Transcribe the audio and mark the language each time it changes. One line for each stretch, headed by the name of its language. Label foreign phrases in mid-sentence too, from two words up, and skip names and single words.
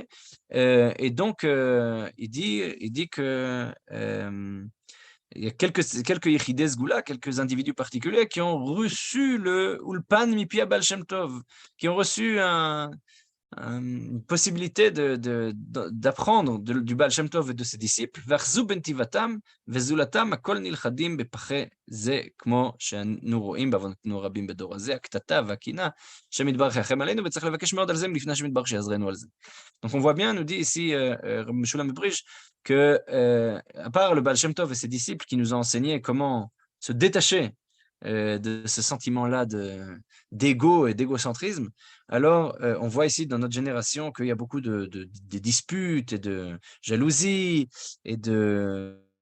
French: Et donc, il dit que il y a quelques
Hebrew: יחידי סגולה,
French: quelques individus particuliers qui ont reçu le
Hebrew: אולפן מפיה
French: Baal Shem Tov, qui ont reçu une possibilité d'apprendre du Baal Shem Tov et de ses disciples.
Hebrew: ואחזו בנתיבתם וזולתם הכל נלכדים בפחי זה, כמו שאנו רואים בעוונותינו רבים בדור הזה, הקטטה והקינה, השם יתברך ירחם עלינו, וצריך לבקש מאוד על זה לפני השם יתברך שיעזרנו על זה.
French: Donc on voit bien, nous dit ici Rabbi Meshulam Mebrish, que à part le Baal Shem Tov et ses disciples qui nous ont enseigné comment se détacher de ce sentiment-là d'ego et d'égocentrisme, alors on voit ici dans notre génération qu'il y a beaucoup de disputes et de jalousie et de